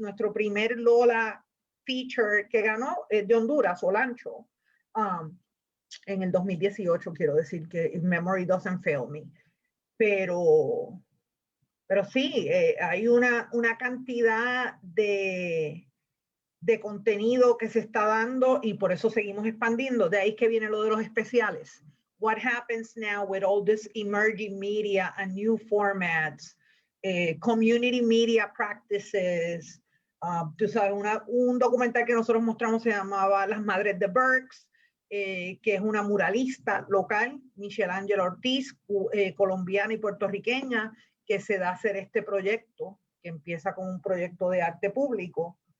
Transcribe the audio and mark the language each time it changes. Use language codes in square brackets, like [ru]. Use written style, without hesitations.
[es] Nuestro primer Lola feature que ganó es de Honduras, Olancho, en el 2018, quiero decir, que [en] if memory doesn't fail me. [es] Pero sí, hay una cantidad de contenido que se está dando y por eso seguimos expandiendo. De ahí que viene lo de los especiales. [en] What happens now with all this emerging media and new formats, community media practices. [es] Tú sabes, un documental que nosotros mostramos se llamaba Las Madres de Berks, que es una muralista local, Michelle Ángela Ortiz, colombiana y puertorriqueña, que se da a hacer este proyecto, que empieza con un proyecto de arte público.